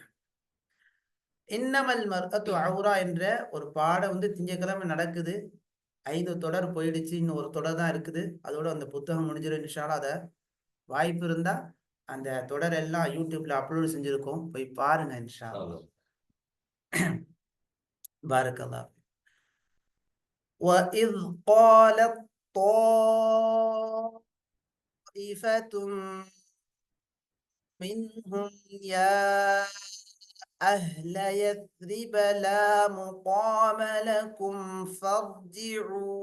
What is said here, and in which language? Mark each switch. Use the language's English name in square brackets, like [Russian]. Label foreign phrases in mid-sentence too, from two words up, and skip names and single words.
[Tamil] இன்னமல் மர்அத்து அவுரா என்ற ஒரு பாடம் வந்து திங்கக்கிழமை நடக்குது. 5 தொடர் போயிடுச்சு, இன்னும் ஒரு தொடர் தான் இருக்குது. அதோட அந்த புத்தகம் முடிஞ்சிடும் [Arabic] إن شاء الله. [Tamil] அதை வாய்ப்பு இருந்தா அந்த தொடர் எல்லாம் யூடியூப்ல அப்லோட் செஞ்சிருக்கோம், போய் பாருங்க [Arabic] إن شاء الله. [Tamil] பாரக்கல்லாஹ். [Arabic] وَإِذْ قَالَتْ طَائِفَةٌ مِّنْهُمْ يَا أَهْلَ يَثْرِبَ لَا مُقَامَ لَكُمْ فَارْجِعُوا.